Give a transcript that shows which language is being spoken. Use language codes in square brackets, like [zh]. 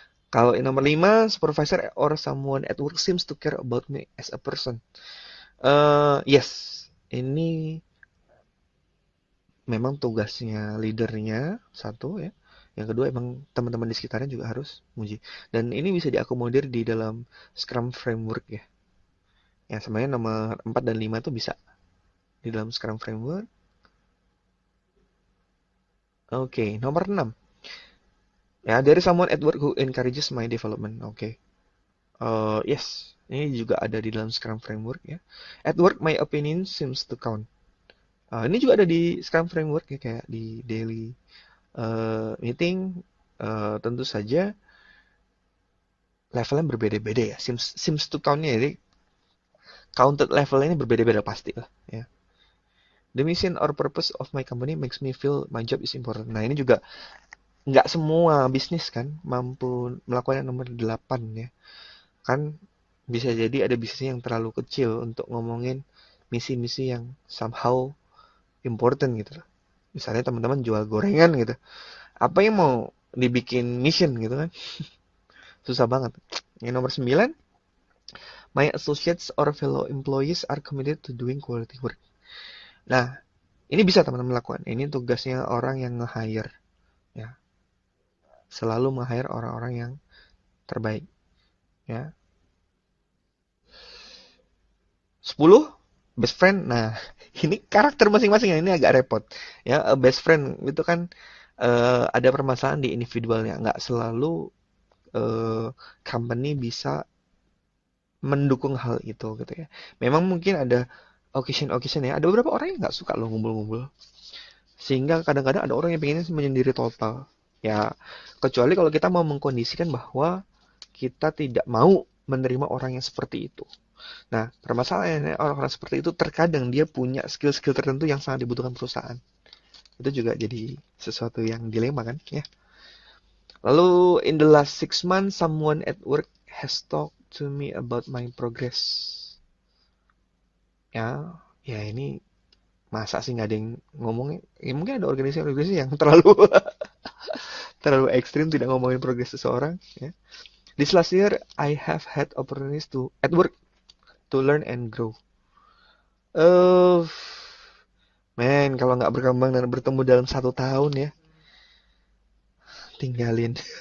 [id] Kalau yang nomor 5, [en] supervisor or someone at work seems to care about me as a person. [id] Yes, ini memang tugasnya leadernya satu ya. Yang kedua emang teman-teman di sekitarnya juga harus muji. Dan ini bisa diakomodir di dalam Scrum Framework ya. Ya sebenarnya nomor 4 dan 5 tuh bisa di dalam Scrum Framework. Oke, nomor 6. [en] Ya, there is someone at work who encourages my development. [id] Oke. Yes, ini juga ada di dalam Scrum Framework ya. [en] At work my opinion seems to count. [id] Ini juga ada di Scrum Framework ya, kayak di daily meeting. Tentu saja levelnya berbeda-beda ya. [en] Seems to count- [id] nya, jadi counted levelnya ini berbeda-beda pasti lah ya. [en] The mission or purpose of my company makes me feel my job is important. [id] Nah, ini juga nggak semua bisnis kan mampu melakukan yang nomor 8 ya. Kan bisa jadi ada bisnis yang terlalu kecil untuk ngomongin misi-misi yang somehow important gitu loh. Misalnya teman-teman jual gorengan gitu. Apa yang mau dibikin mission gitu kan? Susah banget. Yang nomor 9, [en] my associates or fellow employees are committed to doing quality work. [id] Nah, ini bisa teman-teman lakukan. Ini tugasnya orang yang nge-hire ya. Selalu nge-hire orang-orang yang terbaik ya. 10, best friend. Nah, ini karakter masing-masing yang ini agak repot ya. Best friend itu kan ada permasalahan di individualnya, nggak selalu company bisa mendukung hal itu gitu ya. Memang mungkin ada occasion ya. Ada beberapa orang yang nggak suka loh ngumpul-ngumpul. Sehingga kadang-kadang ada orang yang pengen menyendiri total. Ya, kecuali kalau kita mau mengkondisikan bahwa kita tidak mau menerima orang yang seperti itu. Nah, permasalahannya orang-orang seperti itu terkadang dia punya skill-skill tertentu yang sangat dibutuhkan perusahaan. Itu juga jadi sesuatu yang dilema kan, ya. Lalu, [en] in the last 6 months, someone at work has talked to me about my progress. [id] Ya, ya ini masa sih nggak ada yang ngomongnya? Ya, mungkin ada organisasi-organisasi yang terlalu terlalu ekstrim tidak ngomongin progres seseorang. Ya. [en] This last year, I have had opportunities to at work to learn and grow. [id] Eh, Men, kalau nggak berkembang dan bertemu dalam 1 tahun ya, tinggalin.